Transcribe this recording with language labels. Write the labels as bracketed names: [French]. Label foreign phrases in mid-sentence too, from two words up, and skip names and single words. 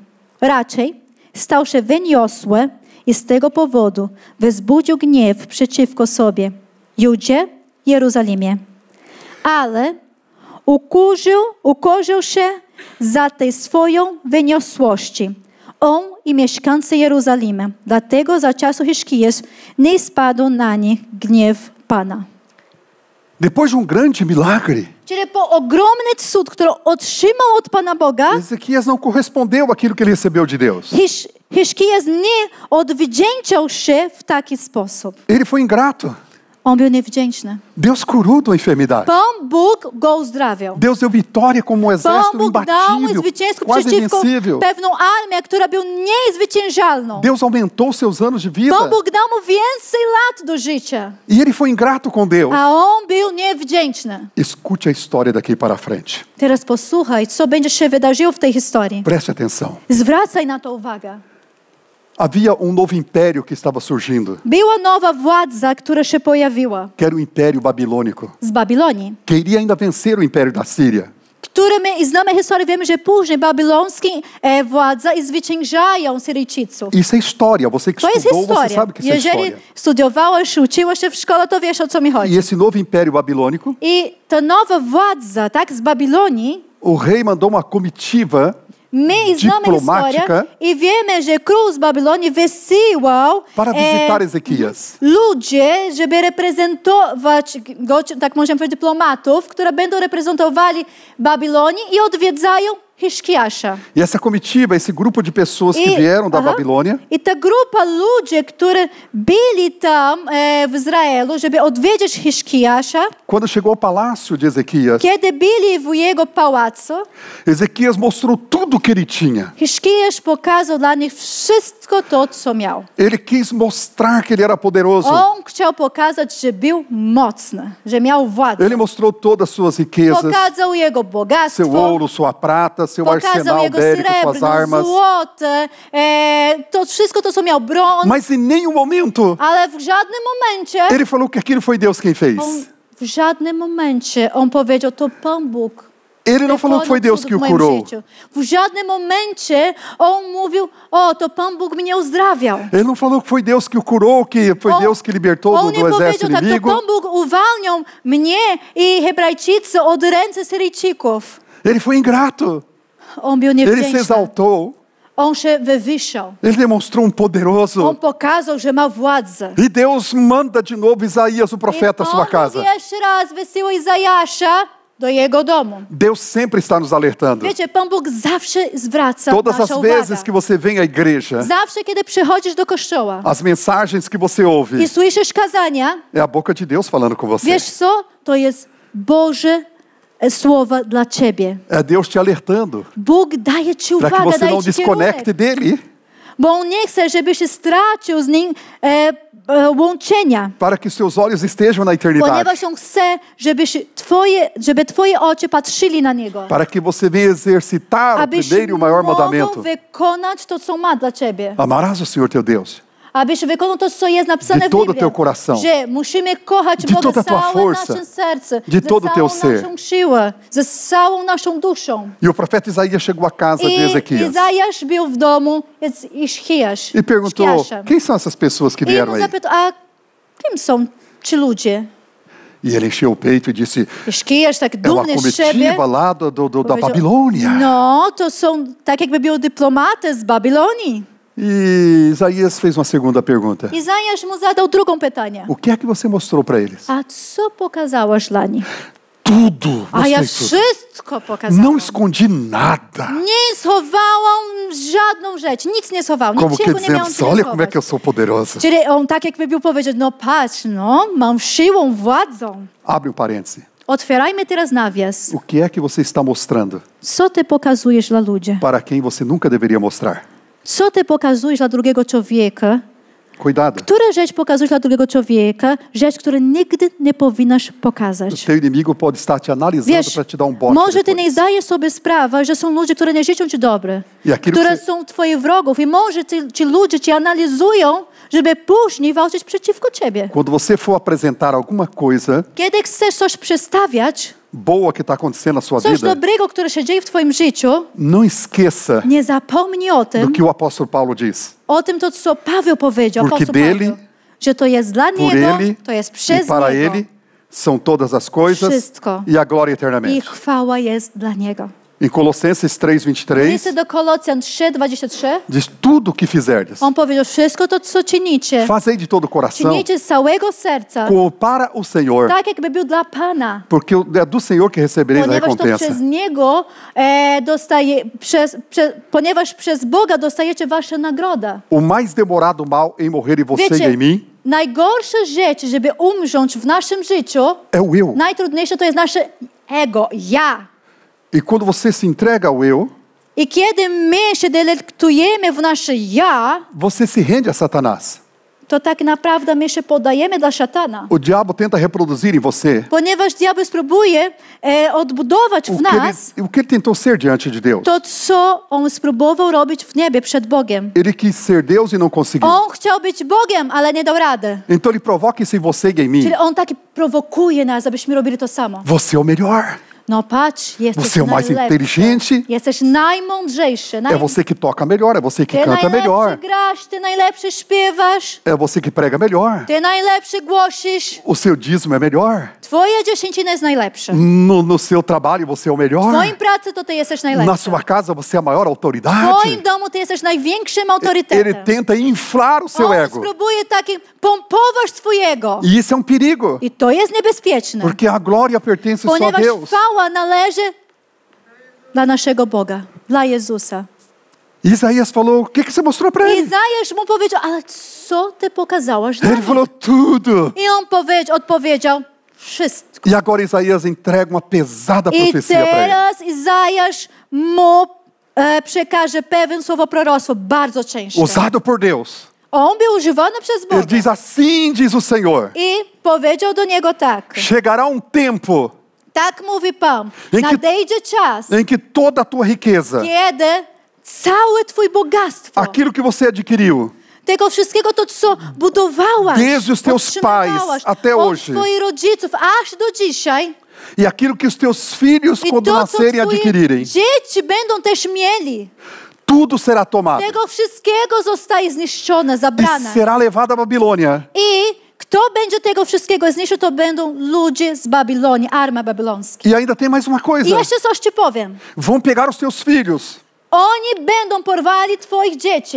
[Polish] Raczej stał się wyniosły i z tego powodu wzbudził gniew przeciwko sobie, Judzie, Jerozolimie. Ale ukorzył się za tej swoją wyniosłości, on i mieszkańcy Jerozolimy. Dlatego za czasu Hiszkiasz nie spadł na nich gniew Pana. [Portuguese] Depois de grande milagre, [Polish] Czyli po ogromny cud, który otrzymał od Pana Boga, [Portuguese] Ezequias não correspondeu àquilo que ele recebeu de Deus. [Polish] Hiszkiasz nie odwdzięczał się w taki sposób. [Portuguese] Ele foi ingrato. [Polish] On był niewdzięczny. [Portuguese] Deus curou da enfermidade. [Polish] Pan Bóg go uzdrawiał. [Portuguese] Deus deu vitória como um [Polish] Pan [Portuguese] exército [Polish] Bóg dał mu [Portuguese] imbatível, [Polish] zwycięstwo [Portuguese] quase [Polish] przeciwko [Portuguese] invencível. [Polish] pewną armię, która była niezwyciężalną. [Portuguese] Deus aumentou seus anos de vida. [Polish] Pan Bóg dał mu więcej lat do życia, [Portuguese] E ele foi ingrato com Deus. [Polish] a on był niewdzięczny. [Portuguese] Escute a história daqui para frente. [Polish] Teraz posłuchaj, co będzie się wydarzyło w tej historii. [Portuguese] Preste atenção. [Polish] Zwracaj na to uwagę. [Portuguese] Havia novo império que estava surgindo, [Polish] Była nowa władza, która się pojawiła [Portuguese] que era o Império Babilônico, [Polish] z Babilonii, [Portuguese] que iria ainda vencer o Império da Síria. [Polish] które my znamy historię, wiemy, że później babilońskie władza i zwyciężają Syryjczyków. [Portuguese] Isso é história. Você que [Polish] To jest [Portuguese] estudou, você [Polish] historia. [Portuguese] sabe que isso é [Polish] Jeżeli [Portuguese] história. [Polish] studiowałeś, uczyłeś się w szkole, to wiesz, o co mi chodzi. [Portuguese] E esse novo Império Babilônico, [Polish] I ta nowa władza, tak, z Babilonii, [Portuguese] o rei mandou uma comitiva [Polish] my znamy [Portuguese] dyplomática [Polish] historię i wiemy, że król z Babilonii wysyłał [Portuguese] para visitar Ezequias. [Polish] ludzie, żeby reprezentować, tak możemy powiedzieć, dyplomatów, które będą reprezentowali Babilonię i odwiedzają Hiszkiasza. [Portuguese] E essa comitiva, esse grupo de pessoas que vieram da Babilônia, [Polish] I ta grupa ludzi, którzy byli tam w Izraelu, żeby odwiedzić Hiszkiasza, [Portuguese] quando chegou ao palácio de Ezequias, [Polish] kiedy byli w jego pałacu, [Portuguese] Ezequias mostrou tudo o que ele tinha. [Polish] Hiszkiasz pokazał dla nich wszystko to, co miał. [Portuguese] Ele quis mostrar que ele era poderoso. [Polish] On chciał pokazać, że był mocny, że miał władzę. [Portuguese] Ele mostrou todas as suas riquezas, [Polish] Pokazał jego [Portuguese] seu [Polish] bogactwo, [Portuguese] ouro, sua prata, seu [Polish] pokazał [Portuguese] arsenal [Polish] jego [Portuguese] bélico, suas [Polish] srebrno, [Portuguese] armas. [Polish] złote, to wszystko to, co miał, broń, [Portuguese] Mas em nenhum momento [Polish] ale w żadnym momencie [Portuguese] ele falou que aquilo foi Deus quem fez. [Polish] w żadnym momencie on powiedział, to Pan Bóg. [Portuguese] Ele não falou que foi Deus que o curou. [Polish] W żadnym momencie on mówił, o, to Pan Bóg mnie uzdrawiał. [Portuguese] Ele não falou que foi Deus que o curou, que foi Deus que libertou [Polish] On [Portuguese] do [Polish] nie [Portuguese] exército [Polish] powiedział tak, to [Portuguese] inimigo. [Polish] Pan Bóg uwalniał mnie i Hebrajczycy od ręce Syryjczyków. [Portuguese] Ele foi ingrato. [Polish] On był [Portuguese] Ele se [Polish] niewdzięczny. [Portuguese] exaltou. [Polish] On się wywyższał. [Portuguese] Ele demonstrou poderoso. [Polish] On pokazał, że ma władzę. [Portuguese] E Deus manda de novo Isaías, o profeta, à sua casa. [Polish] I on jeszcze raz wysyła Izajasza do jego domu. [Portuguese] Deus sempre está nos alertando. [Polish] Wiecie, Pan Bóg zawsze zwraca [Portuguese] Todas [Polish] naszą [Portuguese] as [Polish] uwagę. [Portuguese] vezes que você vem à igreja, [Polish] Zawsze, kiedy przychodzisz do kościoła [Portuguese] as mensagens que você ouve, [Polish] i słyszysz kazania, [Portuguese] é a boca de Deus falando com você. [Polish] wiesz co? To jest Boże słowa dla ciebie. [Portuguese] É Deus te alertando [Polish] Bóg daje ci [Portuguese] para que [Polish] uwagę, [Portuguese] você [Polish] daje [Portuguese] não [Polish] ci kierunek. [Portuguese] desconecte dele, [Polish] Bo On nie chce, żebyś stracił z Nim łączenia. [Portuguese] para que seus olhos estejam na eternidade, [Polish] Ponieważ On chce, żeby twoje oczy patrzyli na Niego. [Portuguese] para que você venha exercitar o [Polish] Abyś [Portuguese] primeiro e o maior [Polish] mógł [Portuguese] mandamento. [Polish] wykonać to, co ma dla ciebie. [Portuguese] Amarás o Senhor teu Deus [Polish] Abyś wykonał to, co jest napisane [Portuguese] de [Polish] w [Portuguese] todo o [Polish] Biblii. [Portuguese] teu coração, [Polish] Że musimy kochać [Portuguese] de [Polish] Boga [Portuguese] toda a [Polish] z [Portuguese] tua [Polish] całym [Portuguese] força, [Polish] naszym sercem, [Portuguese] de todo o [Polish] ze [Portuguese] teu [Polish] całą [Portuguese] ser. [Polish] naszą siłą, ze całą naszą duszą. [Portuguese] E o profeta Isaías chegou à casa de [Polish] I [Portuguese] Ezequias [Polish] Izajasz był w domu Iszkiasz. [Portuguese] e perguntou: quem são essas pessoas que [Polish] I [Portuguese] vieram [Polish] mu [Portuguese] aí? [Polish] zapytał, a kim są ci ludzie? [Portuguese] E ele encheu o peito e disse: [Polish] Iszkiasz tak [Portuguese] é uma [Polish] dumny z siebie. [Portuguese] comitiva lá da [Polish] powiedział, [Portuguese] Babilônia. [Polish] no, to są tak jakby był dyplomatę z Babilonii. [Portuguese] E Isaías fez uma segunda pergunta: [Polish] Izajasz mu zadał drugą pytanie. [Portuguese] o que é que você mostrou para eles? [Polish] A co pokazałaś dla nich? [Portuguese] Tudo. [Polish] A ja [Portuguese] Mostrei tudo. [Polish] wszystko pokazałam. [Portuguese] Não escondi nada. [Polish] Nie schowałam żadną rzecz, nic nie schowałam, [Portuguese] Como [Polish] niczego [Portuguese] que [Polish] nie miałam [Portuguese] dizendo, [Polish] co [Portuguese] olha como é [Polish] schować. [Portuguese] que eu sou poderoso. [Polish] Czyli on tak jakby był powiedział, no patrz, no, mam siłą, władzą. [Portuguese] Abre um parêntese. [Polish] Otwierajmy teraz nawias. [Portuguese] O que é que você está mostrando [Polish] Co ty pokazujesz dla ludzi? [Portuguese] para quem você nunca deveria mostrar? [Polish] Co ty pokazujesz dla drugiego człowieka? [Portuguese] Cuidado. [Polish] Która rzecz pokazujesz dla drugiego człowieka? Rzecz, której nigdy nie powinnaś [Portuguese] O [Polish] pokazać. [Portuguese] teu inimigo pode estar te analisando [Polish] Wiesz, [Portuguese] para te dar bote [Polish] może ty nie [Portuguese] depois. [Polish] zdajesz sobie sprawy, że są ludzie, które nie życzą ci dobre, [Portuguese] I aquilo [Polish] które [Portuguese] que- [Polish] są twoich wrogów i może ci ludzie cię analizują, żeby później walczyć przeciwko ciebie. [Portuguese] Quando você for apresentar alguma coisa [Polish] Kiedy chcesz coś przedstawiać, [Portuguese] boa que está acontecendo na sua [Polish] coś [Portuguese] vida, [Polish] dobrego, które się dzieje w twoim życiu, [Portuguese] não esqueça [Polish] nie zapomnij o [Portuguese] do [Polish] tym, [Portuguese] que o apóstolo Paulo diz. [Polish] o tym to, co Paweł powiedział, [Portuguese] Porque [Polish] apostoł [Portuguese] dele, [Polish] Paweł, że to jest dla [Portuguese] Por [Polish] Niego, [Portuguese] ele [Polish] to jest [Portuguese] e [Polish] przez [Portuguese] para [Polish] Niego [Portuguese] ele são todas as coisas [Polish] Wszystko. [Portuguese] e a glória [Polish] i [Portuguese] eternamente. [Polish] chwała jest dla Niego. [Portuguese] Em Colossenses 3:23 [Polish] Listy do Kolosjan 3:23, [Portuguese] diz tudo o que fizerdes, [Polish] on powiedział, wszystko to, co czynicie, [Portuguese] fazei de todo o coração, [Polish] czynicie z całego serca, [Portuguese] como para o Senhor, [Polish] tak jakby był dla Pana. [Portuguese] porque é do Senhor que recebereis a [Polish] Ponieważ to [Portuguese] recompensa. [Polish] przez Niego ponieważ przez Boga dostajecie wasze nagroda. [Portuguese] O mais demorado mal em morrer em você e [Polish] Wiecie, [Portuguese] em mim [Polish] najgorsza rzecz, żeby umrzeć w naszym życiu, [Portuguese] é o eu. [Polish] najtrudniejsze to jest nasze ego, ja. [Portuguese] E quando você se entrega ao eu, [Polish] I kiedy my się delektujemy w nasze ja, [Portuguese] você se rende a Satanás. [Polish] to tak naprawdę my się podajemy dla szatana. [Portuguese] O diabo tenta reproduzir em você [Polish] Ponieważ diabeł spróbuje odbudować w nas [Portuguese] o que ele tentou ser diante de Deus. [Polish] to, co on spróbował robić w niebie przed Bogiem. [Portuguese] Ele quis ser Deus e não conseguiu. [Polish] On chciał być Bogiem, ale nie dał rady. [Portuguese] Então ele provoca isso em você e em mim. [Polish] Czyli on tak prowokuje nas, abyśmy robili to samo. [Portuguese] Você é o melhor. [Polish] No patrz, jesteś [Portuguese] Você é o mais [Polish] najlepszy. [Portuguese] inteligente. [Polish] Jesteś najmądrzejszy. [Portuguese] É você que toca melhor, é você que [Polish] Ty [Portuguese] canta [Polish] najlepszy [Portuguese] melhor, [Polish] grasz, ty najlepszy śpiewasz, [Portuguese] é você que prega melhor. [Polish] ty najlepszy głosisz. [Portuguese] O seu dízimo é melhor. [Polish] Twoja dziesięcina jest najlepsza. [Portuguese] No seu trabalho você é o [Polish] W [Portuguese] melhor. [Polish] twoim pracy to ty jesteś [Portuguese] Na [Polish] najlepszy. [Portuguese] sua casa você é a maior [Polish] W [Portuguese] autoridade. [Polish] twoim domu ty jesteś największym [Portuguese] Ele [Polish] autorytetem. [Portuguese] tenta inflar o seu [Polish] On [Portuguese] ego. [Polish] spróbuje taki pompować twojego. [Portuguese] E isso é um perigo, [Polish] I to jest niebezpieczne. [Portuguese] porque a glória pertence só a [Polish] Ponieważ [Portuguese] Deus. [Polish] chwała należy dla naszego Boga, dla Jezusa. [Portuguese] Isaías falou: o que você mostrou para ele? [Polish] Izajasz mu powiedział, ale co ty pokazałaś dla [Portuguese] Ele [Polish] mnie? [Portuguese] falou: tudo. [Polish] I on odpowiedział, wszystko. [Portuguese] E agora Isaías entrega uma pesada [Polish] I [Portuguese] profecia para ele. [Polish] teraz Izajasz mu przekaże pewien słowo proroctwo, bardzo ciężkie. [Portuguese] Usado por Deus. [Polish] On był używany przez [Portuguese] Ele [Polish] Boga. [Portuguese] diz: assim diz o Senhor: [Polish] I powiedział do niego tak. [Portuguese] chegará um tempo [Polish] Tak mówi Pan. [Portuguese] Em que- [Polish] Nadejdzie czas, [Portuguese] em que toda a tua riqueza, [Polish] kiedy całe twoje bogactwo, [Portuguese] aquilo que você adquiriu, [Polish] tego wszystkiego to, co budowałaś, [Portuguese] Desde os teus [Polish] otrzymywałaś [Portuguese] pais até [Polish] od [Portuguese] hoje. [Polish] twoich rodziców aż do dzisiaj, [Portuguese] e aquilo que os teus filhos, [Polish] i [Portuguese] quando [Polish] to, co [Portuguese] nascerem, [Polish] twoje [Portuguese] adquirirem, [Polish] dzieci będą też mieli, [Portuguese] tudo será tomado [Polish] tego wszystkiego zostaje zniszczone, [Portuguese] e [Polish] zabrane. [Portuguese] será levado à Babilônia. [Polish] I kto będzie tego wszystkiego zniszczył, to będą ludzie z Babilonii, armia babilońska. [Portuguese] E ainda tem mais uma [Polish] I [Portuguese] coisa: [Polish] jeszcze coś ci powiem. [Portuguese] vão pegar os teus filhos [Polish] Oni będą porwali twoich dzieci.